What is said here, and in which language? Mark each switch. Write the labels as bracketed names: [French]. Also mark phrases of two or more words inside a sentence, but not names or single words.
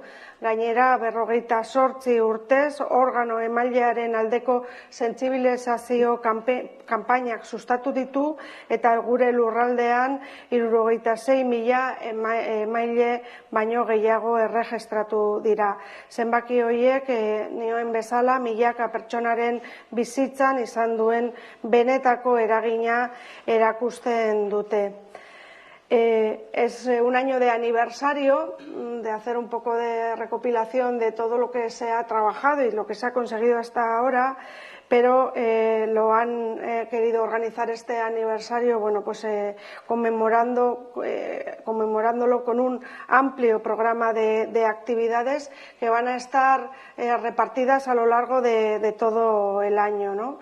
[Basque] Gainera, 58 urtez, organo emailearen aldeko sentsibilizazio kanpainak sustatu ditu eta gure lurraldean 76.000 emaile baino gehiago erregistratu dira. Zenbaki horiek, nioen bezala, milaka pertsonaren bizitzan izan duen benetako eragina erakusten dute. [Spanish] Es un año de aniversario, de hacer un poco de recopilación de todo lo que se ha trabajado y lo que se ha conseguido hasta ahora, pero lo han querido organizar este aniversario, bueno, pues conmemorándolo con un amplio programa de actividades que van a estar repartidas a lo largo de todo el año, ¿no?